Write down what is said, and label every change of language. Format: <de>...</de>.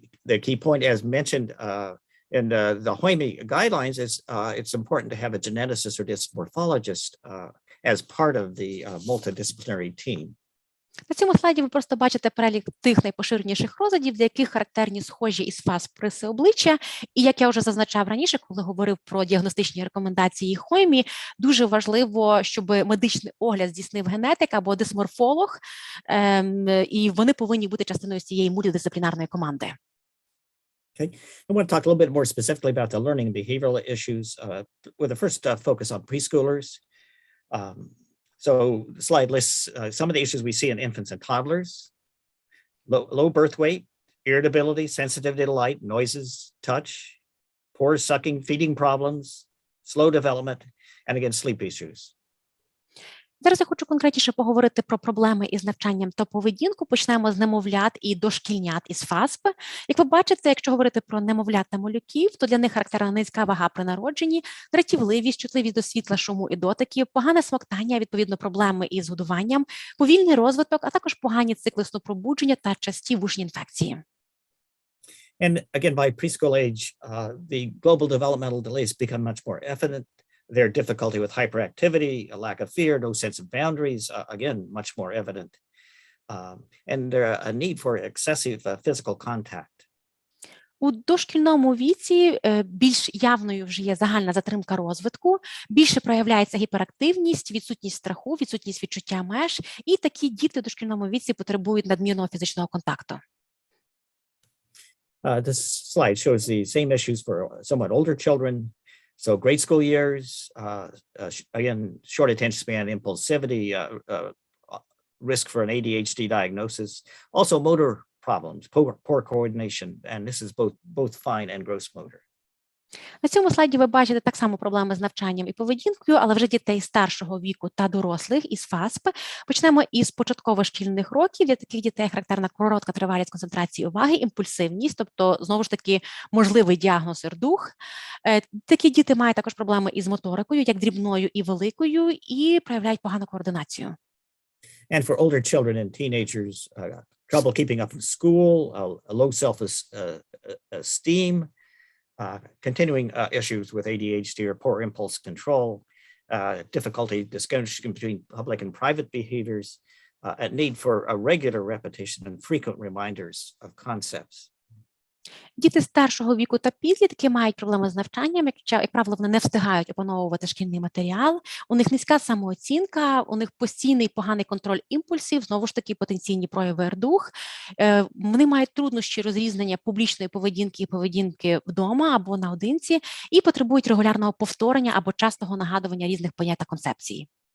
<en>The key point, as mentioned in the HOIMI guidelines, is it's important to have a geneticist or dysmorphologist as part of the multidisciplinary team.</en> <uk>На цьому слайді ви просто бачите перелік тих найпоширеніших розладів, для яких характерні схожі із ФАСП риси обличчя. І як я вже зазначав раніше, коли говорив про діагностичні рекомендації HOIMI, дуже важливо, щоб медичний огляд здійснив генетик або дисморфолог, і вони повинні бути частиною цієї мультидисциплінарної команди.</uk> <en>Okay, I want to talk a little bit more specifically about the learning and behavioral issues with the first focus on preschoolers. So the slide lists some of the issues we see in infants and toddlers: low birth weight, irritability, sensitivity to light, noises, touch, poor sucking, feeding problems, slow development, and again, sleep issues.</en> <uk>Зараз я хочу конкретніше поговорити про проблеми із навчанням та поведінку. Почнемо з немовлят і дошкільнят із ФАСП. Як ви бачите, якщо говорити про немовлят та малюків, то для них характерна низька вага при народженні, дратівливість, чутливість до світла, шуму і дотиків, погане смоктання, відповідно проблеми із годуванням, повільний розвиток, а також погані цикли сну-пробудження та часті вушні інфекції.</uk> <en>And again, by preschool age, the global developmental delays become much more evident. Their difficulty with hyperactivity, a lack of fear, no sense of boundaries, again, much more evident. and a need for excessive physical contact.</en> <uk>У дошкільному віці більш явною вже є загальна затримка розвитку, більше проявляється гіперактивність, відсутність страху, відсутність відчуття меж, і такі діти у дошкільному віці потребують надмірного фізичного контакту.</uk> <en>This slide shows the same issues for somewhat older children. So grade school years, again, short attention span, impulsivity, risk for an ADHD diagnosis, also motor problems, poor coordination, and this is both fine and gross motor.</en> <uk>На цьому слайді ви бачите так само проблеми з навчанням і поведінкою, але вже дітей старшого віку та дорослих із ФАСП. Почнемо із початково-шкільних років. Для таких дітей характерна коротка тривалість концентрації уваги, імпульсивність, тобто, знову ж таки, можливий діагноз ірдух. Такі діти мають також проблеми із моторикою, як дрібною і великою, і проявляють погану координацію.</uk> <en>And for older children and teenagers, trouble keeping up with school, low self-esteem, continuing issues with ADHD or poor impulse control, difficulty distinguishing between public and private behaviors, a need for a regular repetition and frequent reminders of concepts.</en> <uk>Діти старшого віку та підлітки мають проблеми з навчанням, як правило, вони не встигають опановувати шкільний матеріал, у них низька самооцінка, у них постійний поганий контроль імпульсів, знову ж таки потенційні прояви ірдух. Вони мають труднощі розрізнення публічної поведінки і поведінки вдома або наодинці і потребують регулярного повторення або частого нагадування різних понять та концепцій.</uk>